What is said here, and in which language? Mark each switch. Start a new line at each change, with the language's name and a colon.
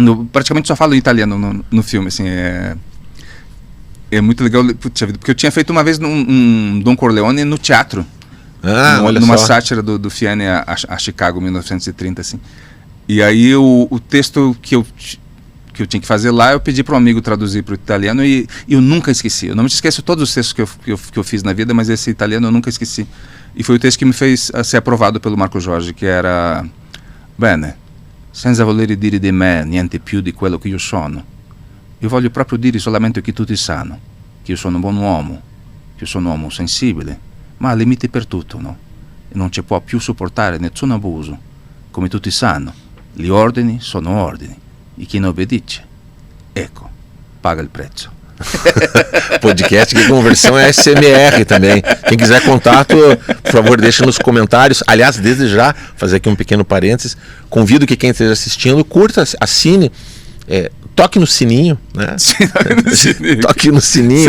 Portuguese: Praticamente só falo italiano no filme, assim, é muito legal, porque eu tinha feito uma vez um Don Corleone no teatro, numa sátira do Fiene a Chicago, 1930, assim. E aí o texto que eu tinha que fazer lá, eu pedi para um amigo traduzir para o italiano e eu nunca esqueci. Eu não me esqueço todos os textos que eu fiz na vida, mas esse italiano eu nunca esqueci. E foi o texto que me fez ser aprovado pelo Marco Jorge, que era:
Italian: Bene, senza voler dire di me niente più di quello che io sono, io voglio proprio dire solamente che tutti sanno che io sono un buon uomo, che io sono un uomo sensibile, ma ha limiti per tutto, no? E non ci può più sopportare nessun abuso. Come tutti sanno, gli ordini sono ordini, e chi non obbedisce, ecco, paga il prezzo.
Portuguese: Podcast que conversão é SMR também. Quem quiser contato, por favor, deixa nos comentários. Aliás, desde já, fazer aqui um pequeno parênteses, convido que quem esteja assistindo, curta, assine, toque no sininho, né? Toque no sininho.